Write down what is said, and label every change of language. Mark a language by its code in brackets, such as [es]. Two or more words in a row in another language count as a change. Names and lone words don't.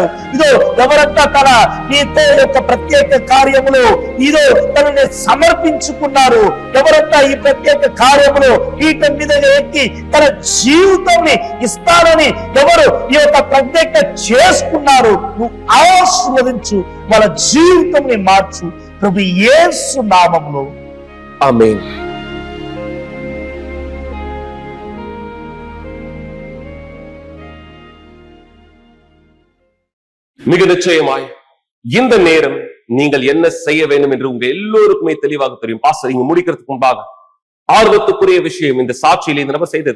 [te] ఇదో ఎవరంతా తన నీతో యొక్క ప్రత్యేక కార్యములో ఇదో తనని సమర్పించుకున్నారు, ఎవరంతా ఈ ప్రత్యేక కార్యములో పీఠం మీదగా ఎక్కి తన జీవితాన్ని ఇస్తానని ఎవరు ఈ యొక్క ప్రత్యేక చేసుకున్నారు, నువ్వు ఆశీర్వదించు, వాళ్ళ జీవితాన్ని మార్చు ప్రభు యేసు నామములో. ఆమేన్. [ta] மிக நிச்சயமாய் இந்த நேரம் நீங்கள் என்ன செய்ய வேண்டும் என்று உங்க எல்லோருக்குமே தெளிவாக தெரியும். பாஸ்டர், இங்க முடிக்கிறதுக்கு முன்பாக ஆர்வத்துக்குரிய விஷயம் இந்த சாட்சியில் இந்த நபர் செய்தது.